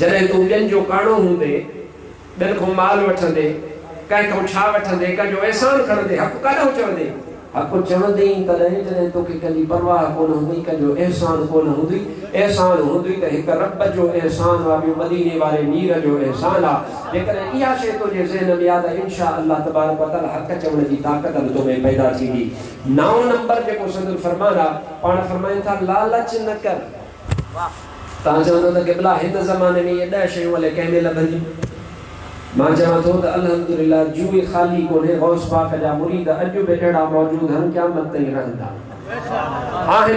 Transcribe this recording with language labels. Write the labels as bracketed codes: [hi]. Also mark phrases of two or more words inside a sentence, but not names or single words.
[sd] जॾहिं तूं ॿियनि जो काणो हूंदे, ॿियनि खां माल वठंदे, कंहिं खां छा वठंदे, कंहिंजो अहसान खणंदे हक़ काॾो चवंदे? हक़ चवंदे ई तॾहिं जॾहिं तोखे कंहिंजी परवाह कोन हूंदी, कंहिंजो अहसान कोन हूंदी। अहसान हूंदी त हिकु रब जो अहसान आहे, ॿियो मदीने वारे मीर जो अहसान आहे। जेकॾहिं इहा शइ तुंहिंजे ज़हन में आहे त [ar] إن شاء الله تبارك وتعالى [sd] हक़ चवण जी ताक़त बि तोमें पैदा थींदी। 9 नंबर जेको संदन फरमान आहे पाण फरमाइनि था लालच न कर। तव्हां चवंदो त क़िबला हिन ज़माने में इहे 10 शयूं हले कंहिं में लभंदियूं? मां चवां थो त अल्हम्दुलिल्लाह जूए ख़ाली कोन्हे, गौस पाक जा मुरीद अॼु बि अहिड़ा मौजूद आहिनि क़यामत ताईं रहंदा आहिनि।